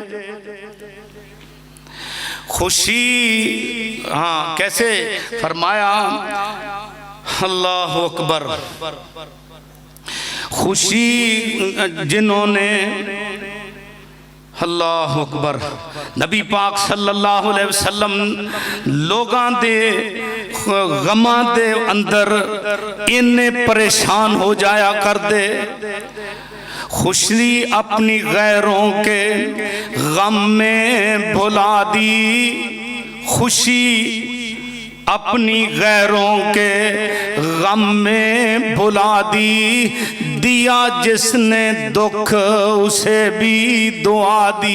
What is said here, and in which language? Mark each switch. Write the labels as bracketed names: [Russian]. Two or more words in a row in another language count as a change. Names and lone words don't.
[Punjabi] خوشی ہاں کیسے فرمایا, [Arabic] الله أكبر. [Punjabi] خوشی جنہوں نے, [Arabic] الله أكبر, [Punjabi] نبی پاک [Arabic] صلى الله عليه وسلم [Punjabi] لوگاں دے غماں دے اندر اِنّے پریشان ہو جایا کر دے. [Urdu] خوشی اپنی غیروں کے غم میں بھلا دی، خوشی اپنی غیروں کے غم میں بھلا دی، دیا جس نے دکھ اسے بھی دعا دی.